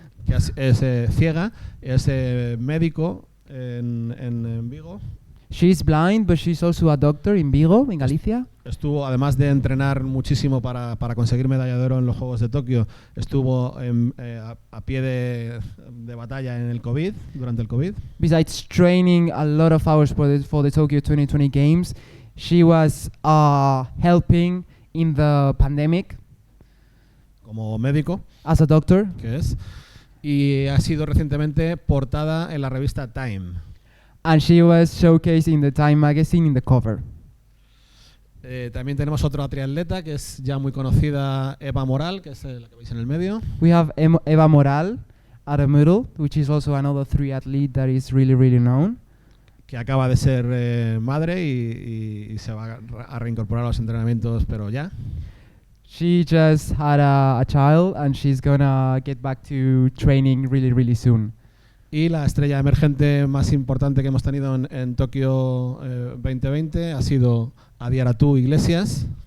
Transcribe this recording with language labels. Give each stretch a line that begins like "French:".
Spanish: que es ciega, es médico en Vigo.
English: She's blind, but she's also a doctor in Vigo, in Galicia.
Spanish: Estuvo, además de entrenar muchísimo para conseguir medalla de oro en los Juegos de Tokio, estuvo a pie de batalla en el COVID, durante el COVID.
English: Besides training a lot of hours for the Tokyo 2020 Games, she was helping in the pandemic
Spanish: Como médico,
English: as a doctor.
Spanish: que es, y ha sido recientemente portada en la revista Time.
English: And she was showcased in the Time magazine in the cover.
Spanish: También tenemos otra triatleta que es ya muy conocida, Eva Moral, que es la que veis en el medio.
English: We have Eva Moral at the middle, which is also another triathlete that is really, really known.
Spanish: Que acaba de ser madre y se va a reincorporar a los entrenamientos, pero ya.
English: She just had a child and she's gonna get back to training really, really soon.
Spanish: Y la estrella emergente más importante que hemos tenido en Tokio 2020 ha sido Adiaratu Iglesias.